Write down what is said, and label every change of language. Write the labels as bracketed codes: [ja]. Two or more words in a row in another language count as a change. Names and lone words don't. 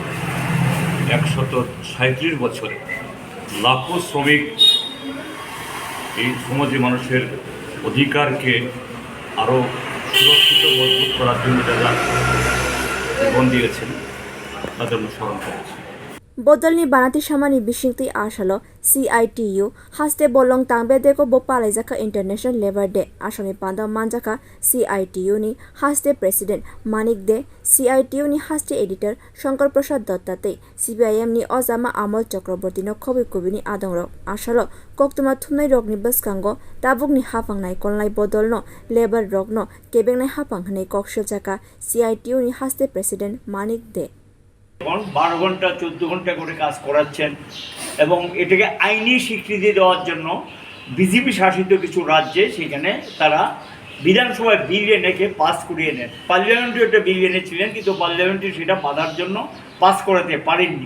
[bn] 137 বছরে লাখো শ্রমিক এই সমাজে মানুষের অধিকারকে আরও সুরক্ষিত মজবুত করার জন্য যারা জীবন দিয়েছেন তাদের অনুসরণ করেছে। [trp] Bodolni banati samani bisingti asalo CITU haste bolong tangbedeko bo palaijakha [en] International Labor Day [trp] asoni panda manjaka CITU ni haste president Manik de CITU ni haste editor Shankar Prasad Dottate CPIM ni ojama Amol Chakraborty no khobui kubuni adongrok asalo koktuma thumnai rokni baskango tabukni hapangnai kolnai bodolno labor rokno kebengnai hapangnai kokshilchaka CITU ni haste president Manik de [bn] 12 ঘন্টা 14 ঘন্টা করে কাজ করাচ্ছেন এবং এটাকে আইনি স্বীকৃতি দেওয়ার জন্য বিজেপি শাসিত কিছু রাজ্যে সেখানে তারা বিধানসভায় বিল এনেকে পাস করিয়ে নেন। পার্লামেন্টে একটা বিল এনেছিলেন, কিন্তু পার্লামেন্টে সেটা বাধার জন্য পাস করাতে পারেননি।